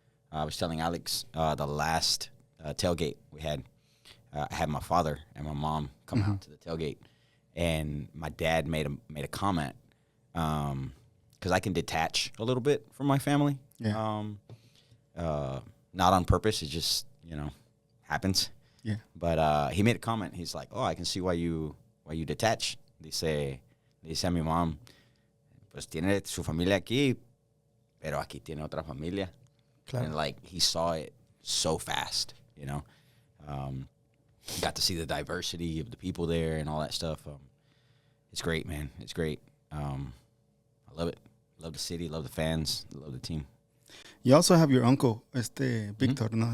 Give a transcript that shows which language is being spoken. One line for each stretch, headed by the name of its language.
English: I was telling Alex the last tailgate we had, I had my father and my mom come out to the tailgate, and my dad made a comment, because I can detach a little bit from my family. Yeah. Not on purpose. It just, happens. Yeah. But he made a comment. He's like, "Oh, I can see why you detach."
Spanish: Dice mi mom, pues tiene su familia aquí, pero aquí tiene otra familia. Claro.
English: And like he saw it so fast, you know. Got to see the diversity of the people there and all that stuff. It's great, man. It's great. I love it. Love the city. Love the fans. Love the team. You also have your uncle, Victor, no?